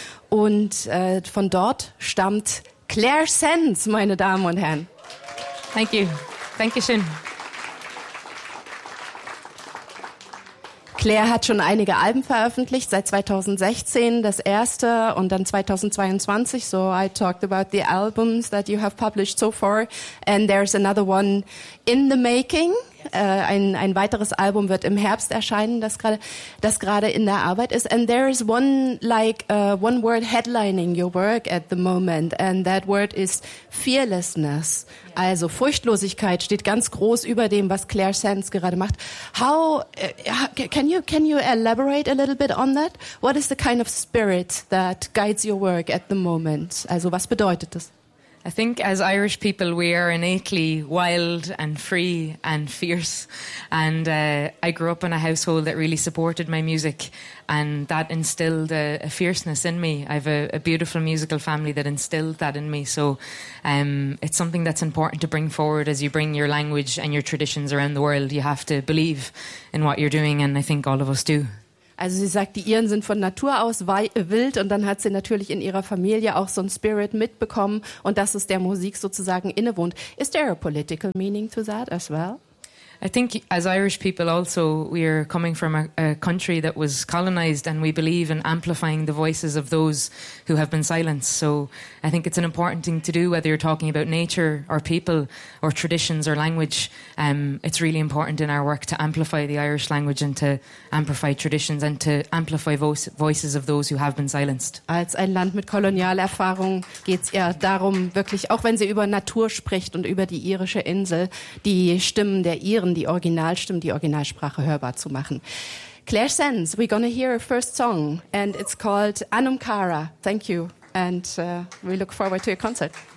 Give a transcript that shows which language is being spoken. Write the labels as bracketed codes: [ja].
[de] Und von dort stammt Claire Sands, meine Damen und Herren. [en] Thank you. [de] Dankeschön. Claire hat schon einige Alben veröffentlicht, seit 2016 das erste und dann 2022. [en] So I talked about the albums that you have published so far. And there's another one in the making. [de] Ein weiteres Album wird im Herbst erscheinen, das gerade in der Arbeit ist. [en] And there is one, like, one word headlining your work at the moment. And that word is fearlessness. [de] Also Furchtlosigkeit steht ganz groß über dem, was Claire Sands gerade macht. [en] How can you elaborate a little bit on that? What is the kind of spirit that guides your work at the moment? [de] Also was bedeutet das? [en] I think as Irish people we are innately wild and free and fierce, and I grew up in a household that really supported my music, and that instilled a fierceness in me. I have a beautiful musical family that instilled that in me, so it's something that's important to bring forward as you bring your language and your traditions around the world. You have to believe in what you're doing, and I think all of us do. [de] Also sie sagt, die Iren sind von Natur aus wild und dann hat sie natürlich in ihrer Familie auch so ein Spirit mitbekommen und dass es der Musik sozusagen innewohnt. [en] Is there a political meaning to that as well? I think as Irish people also, we are coming from a country that was colonized and we believe in amplifying the voices of those who have been silenced. So I think it's an important thing to do, whether you're talking about nature or people or traditions or language. It's really important in our work to amplify the Irish language and to amplify traditions and to amplify voices of those who have been silenced. [de] Als ein Land mit Kolonialerfahrung geht's ja darum, wirklich, auch wenn sie über Natur spricht und über die irische Insel, die Stimmen der Iren, die Originalstimme, die Originalsprache hörbar zu machen. [en] Claire Sands, we're gonna hear a first song and it's called Anumkara. Thank you and we look forward to your concert.